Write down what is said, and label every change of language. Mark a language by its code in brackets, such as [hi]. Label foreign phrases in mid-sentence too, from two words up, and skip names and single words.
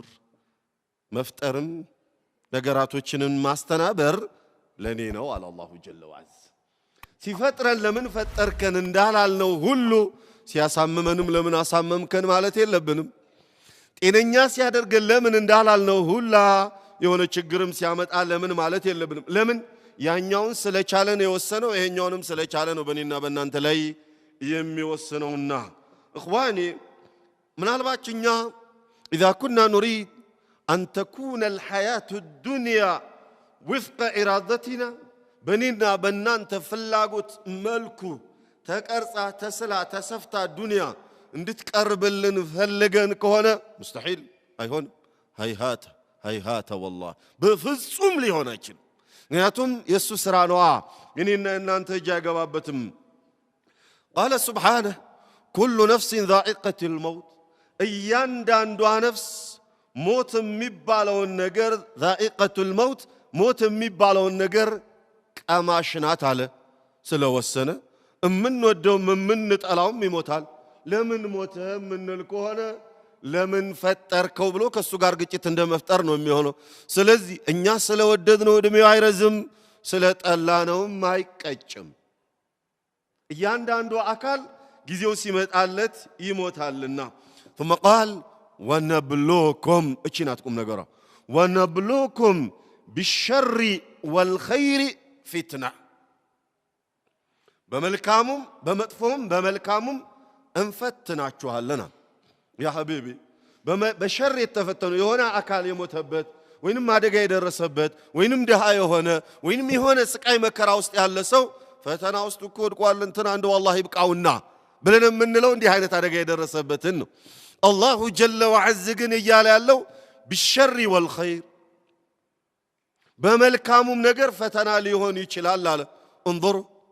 [am] መፍጠርም ነገራቶችንን ማስተናበር ለኔ ነው አለ [ar] الله جل وعز [am] ሲፈጥረን ለምን ፈጠርከን እንዳላልነው ሁሉ ሲያሳምመንም ለምን አሳመምከን ማለት የለብንም ጤነኛ ሲያደርገን ለምን እንዳላልነው ሁላ የሆነ ችግርም ሲያመጣ ለምን ማለት የለብንም ለምን ያኛውን ስለቻለ ነው የወሰነው ይሄኛውንም ስለቻለ ነው በእኔና በእናንተ ላይ የሚወስነውና اخواني ምናልባችኛ [ar] اذا كنا نريد ان تكون الحياه الدنيا وفق ارادتنا بنينا بنانت فلاغوت ملكو [am] ተቀርጻ ተስላ ተሰፍታ ዱንያ እንድትቀርብልን ፈልገን ከሆነ مستحيل አይሆን [ar] هيهات والله [am] በፍጹም ሊሆን አይችልም ምክንያቱም የሱ ስራ ነው እኔና እናንተ እጅ አይገባበትም قال [ar] سبحانه كل نفس ذائقة الموت [am] እያንዳንዷ ነፍስ ሞት የሚባለውን ነገር [ar] ذائقة الموت [am] ሞት የሚባለውን ነገር ቀማሽ ናት አለ ስለወሰነ እምንወደው እምንጠላውም ይሞታል ለምን ሞተ ምንል ከሆነ ለምን ፈጠርከው ብሎ ከሱ ጋር ግጭት እንደመፍጠር ነው የሚሆነው ስለዚህ እኛ ስለወደድነው እድሜው አይረዝም ስለጠላነውም አይቀጭም እያንዳንዱ አካል ጊዜው ሲመጣለት ይሞታልና [ar] ثم قال ونبلوكم [am] እቺናትኩም ነገራ [ar] ونبلوكم بالشر والخير فتنة [am] በመልካሙም በመጥፎም በመልካሙም እንፈትናችኋለና [ar] يا حبيبي [am] በሸር የተፈተኑ የሆነ አካል የሞተበት ወይንም አደጋ የደረሰበት ወይንም ደሃ የሆነ ወይንም የሆነ ስቃይ መከራ ውስጥ ያለ ሰው ፈተና ውስጥ እኮ ወድቋል እንትና እንደው አላህ ይብቃውና ብለን የምንለው እንዲህ አይነት አደጋ የደረሰበትን ነው [ar] الله جل وعز [am] ግን እያለ ያለው [ar] بالشر والخير [am] በመልካሙም ነገር ፈተና ሊሆን ይችላል አለ انظروا